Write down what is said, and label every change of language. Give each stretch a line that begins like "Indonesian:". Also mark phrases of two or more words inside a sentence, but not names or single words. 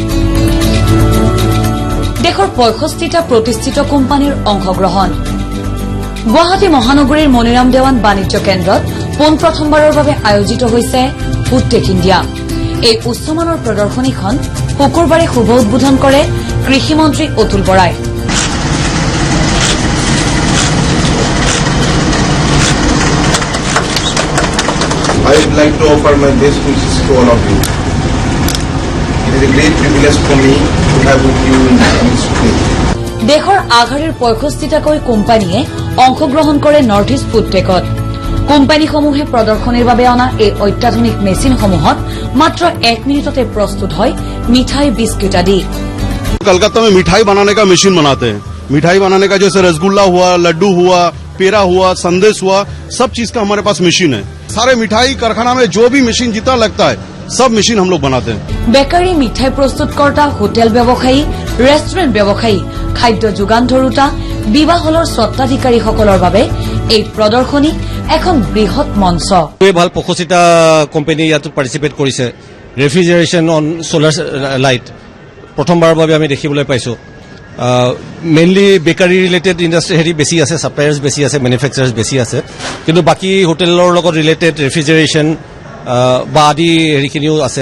Assamese: দেশৰ 65টা প্ৰতিষ্ঠিত কোম্পানীৰ অংশগ্ৰহণ গুৱাহাটী মহানগৰীৰ মনিৰাম দেৱান বাণিজ্য কেন্দ্ৰত প্ৰথমবাৰৰ বাবে আয়োজিত হৈছে ফুড টেক ইণ্ডিয়া এই উচ্চমানৰ প্ৰদৰ্শনীখন শুকুৰবাৰে শুভ উদ্বোধন কৰে কৃষি মন্ত্ৰী অতুল বৰাই
English: I would like to offer my best wishes to all of you. It is a great privilege for me to have with you in this today.
Assamese: দেশৰ আগশাৰীৰ 65টাকৈ কোম্পানীয়ে অংশগ্ৰহণ কৰে নৰ্থ ইষ্ট ফুড টেকত কোম্পানীসমূহে প্ৰদৰ্শনীৰ বাবে অনা এই অত্যাধুনিক মেচিনসমূহত মাত্ৰ 1 মিনিটতে প্ৰস্তুত হয় মিঠাই বিস্কুট আদি
Hindi: कलकत्ता में मिठाई बनाने का मशीन बनाते हैं मिठाई बनाने का जैसे रसगुल्ला हुआ लड्डू हुआ पेड़ा हुआ संदेश हुआ सब चीज का हमारे पास मशीन है सारे मिठाई कारखाना में जो भी मशीन जितना लगता है सब मशीन हम लोग बनाते हैं
Assamese: বেকাৰী মিঠাই প্ৰস্তুতকৰ্তা হোটেল ব্যৱসায়ী ৰেষ্টুৰেণ্ট ব্যৱসায়ী খাদ্য যোগান ধৰোতা বিবাহ হলৰ স্বত্বাধিকাৰীসকলৰ বাবে এই প্ৰদৰ্শনী এখন বৃহৎ মঞ্চ ভাল 65টা কোম্পানী ইয়াত পাৰ্টিচিপেট কৰিছে
English: refrigeration on solar light
Assamese: প্ৰথমবাৰৰ বাবে আমি দেখিবলৈ পাইছো
English: mainly bakery related industry
Assamese: হেৰি বেছি আছে সাপ্লায়াৰ্ছ বেছি আছে মেনুফেকচাৰাৰ্ছ বেছি আছে কিন্তু বাকি হোটেলৰ লগত
English: related refrigeration
Assamese: বা আদি হেৰিখিনিও আছে